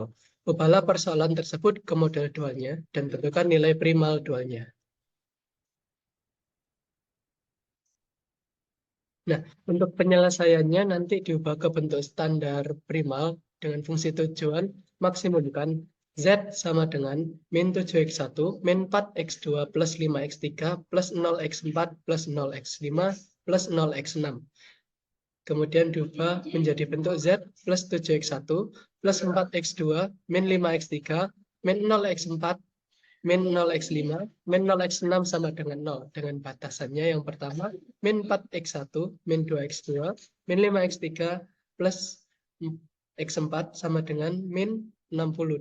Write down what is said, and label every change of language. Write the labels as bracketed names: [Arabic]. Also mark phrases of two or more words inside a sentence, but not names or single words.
[Indonesian] Ubahlah persoalan tersebut ke model dualnya dan tentukan nilai primal dualnya. Nah, untuk penyelesaiannya nanti diubah ke bentuk standar primal dengan fungsi tujuan maksimumkan Z sama dengan min 7x1, min 4x2 plus 5x3 plus 0x4 plus 0x5 plus 0x6. Kemudian diubah menjadi bentuk Z plus 7x1 plus 4x2 min 5x3 min 0x4 min 0x5, min 0x6 sama dengan 0. Dengan batasannya yang pertama, min 4x1, min 2x2, min 5x3, plus x4 sama dengan min 60.